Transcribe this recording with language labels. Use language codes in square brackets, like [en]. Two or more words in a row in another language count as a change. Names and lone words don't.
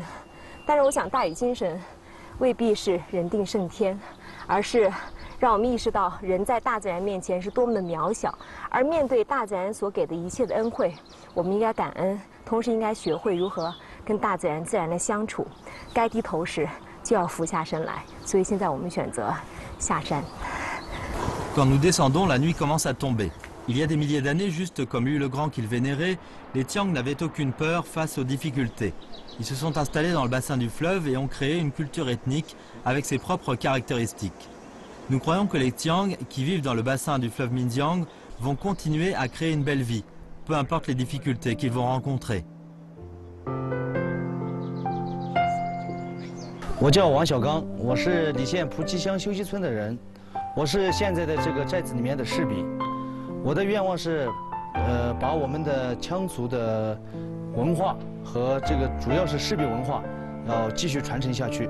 [zh] 但是我想，大禹精神未必是人定胜天，而是让我们意识到人在大自然面前是多么的渺小。而面对大自然所给的一切的恩惠，我们应该感恩，同时应该学会如何跟大自然自然的相处。该低头时就要俯下身来。所以现在我们选择下山。 [fr] Quand nous descendons, la nuit commence à tomber. Il y a des milliers d'années, juste comme Yu le Grand qu'ils vénéraient, les Tsiang n'avaient aucune peur face aux difficultés. Ils se sont installés dans le bassin du fleuve et ont créé une culture ethnique avec ses propres caractéristiques. Nous croyons que les Tsiang, qui vivent dans le bassin du fleuve Minjiang, vont continuer à créer une belle vie, peu importe les difficultés qu'ils vont rencontrer. [zh] 我叫王小刚，我是澧县蒲集乡休息村的人，我是现在的这个寨子里面的士兵。我的愿望是，把我们的羌族的文化和这个主要是士兵文化，要继续传承下去。